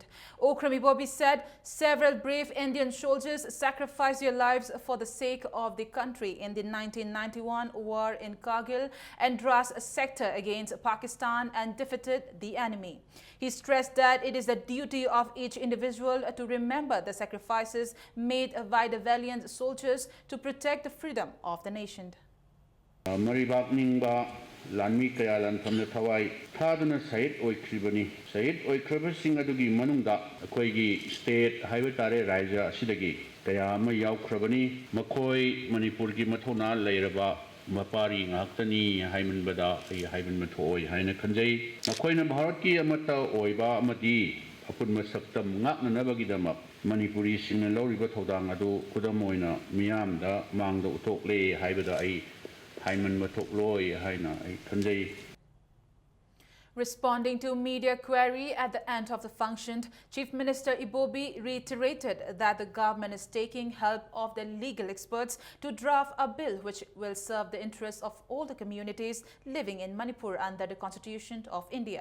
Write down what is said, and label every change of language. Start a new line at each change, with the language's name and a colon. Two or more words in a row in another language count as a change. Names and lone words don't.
English: Okram Ibobi said several brave Indian soldiers sacrificed their lives for the sake of the country in the 1991 war in Kargil and Dras sector against Pakistan and defeated the enemy. He stressed that it is the duty of each individual to remember the sacrifices made by the valiant soldiers to protect the freedom of the nation.
Manipuri: Lanmi kaya lan famna thawai thadana sahid oikribani sahid oikraba sing adugi manungda akoi gi
English: state highway
Manipuri: tare raija asidagi kaya ama yaukrabani makoi manipur gi mathona leiraba mapari ngaktani haimanbada haiman mathoi haina khanjai makoina bharat ki amata oiba amati apun masaktam ngaknanabagi dama manipuri singna loriba thodang adu kudamoina miyamda mangda utokle haibada ai
English: Responding to media query at the end of the function, Chief Minister Ibobi reiterated that the government is taking help of the legal experts to draft a bill which will serve the interests of all the communities living in Manipur under the Constitution of India.